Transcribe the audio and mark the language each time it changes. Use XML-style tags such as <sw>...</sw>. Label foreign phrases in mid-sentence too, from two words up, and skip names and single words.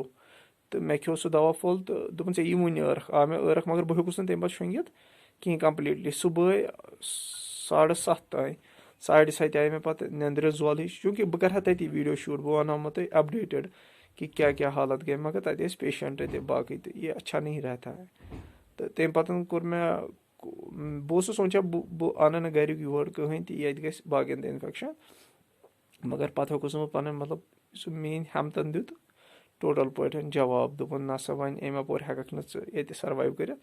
<ks>تہٕ مےٚ کھیوٚو سُہ دوا پھوٚل تہٕ دوٚپُن ژےٚ یی وُنہِ ٲرَکھ. آو مےٚ ٲرَکھ مگر بہٕ ہیوٚکُس نہٕ تَمہِ پَتہٕ شۄنٛگِتھ کِہیٖنۍ کَمپٕلیٖٹلی. صُبحٲے 7:30 تانۍ 7:30 آیہِ مےٚ پَتہٕ نٮ۪نٛدرِ زول ہِش. چوٗنٛکہِ بہٕ کَرٕ ہا تٔتی</ks> <en>video shoot.</en> <ks>بہٕ وَنہو تۄہہِ اَپڈیٹٕڈ کہِ کیٛاہ کیٛاہ حالت گٔے. مگر تَتہِ ٲسۍ پیشَنٛٹ تہِ باقٕے تہٕ</ks> <ur>یہِ اچھا نہیں رہتا ہے.</ur> <ks>تہٕ تَمہِ پَتہٕ کوٚر مےٚ بہٕ اوسُس سونٛچان بہٕ اَنہٕ نہٕ گَریُک یور کٕہٕنۍ تہِ ییٚتہِ گژھِ باقٕیَن تہِ اِنفٮ۪کشَن. مگر پَتہٕ ہیوٚکُس نہٕ بہٕ پَنٕنۍ مطلب سُہ میٛٲنۍ ہٮ۪متَن دیُت ٹوٹَل پٲٹھۍ جواب. دوٚپُن نَسا وۄنۍ اَمہِ اَپور ہٮ۪کَکھ نہٕ ژٕ ییٚتہِ سٔروایِو کٔرِتھ.</ks>